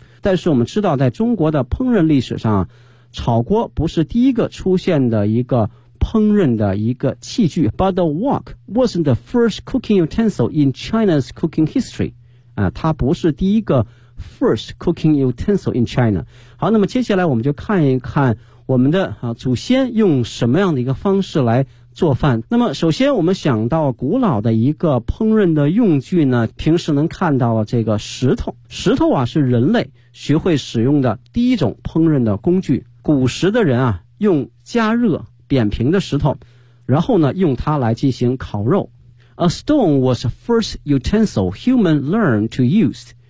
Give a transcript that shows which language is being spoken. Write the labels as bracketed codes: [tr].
[zh] 但是我们知道，在中国的烹饪历史上，炒锅不是第一个出现的一个烹饪的一个器具。 [en] But the wok wasn't the first cooking utensil in China's cooking history. [zh] 它不是第一个 [en] first cooking utensil in China. [zh] 好，那么接下来我们就看一看我们的祖先用什么样的一个方式来做饭。那么首先我们想到古老的一个烹饪的用具呢，平时能看到这个石头。石头啊是人类学会使用的第一种烹饪的工具。古时的人啊用加热扁平的石头，然后呢用它来进行烤肉。 [en] A stone was the first utensil human learned to use.